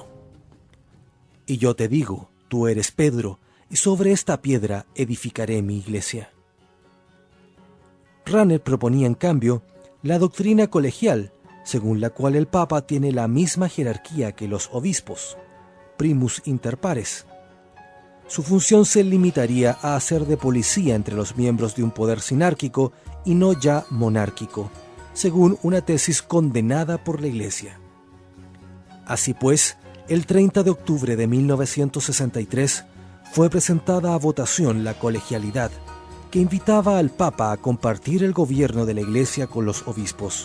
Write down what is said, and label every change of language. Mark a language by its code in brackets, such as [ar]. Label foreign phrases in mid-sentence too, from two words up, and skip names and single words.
[es] Y yo te digo, tú eres Pedro, y sobre esta piedra edificaré mi Iglesia. Ranner proponía, en cambio, la doctrina colegial, según la cual el Papa tiene la misma jerarquía que los obispos, [la] primus inter pares. [es] Su función se limitaría a hacer de policía entre los miembros de un poder sinárquico y no ya monárquico, según una tesis condenada por la Iglesia. Así pues, el 30 de octubre de 1963 fue presentada a votación la colegialidad, que invitaba al Papa a compartir el gobierno de la Iglesia con los obispos.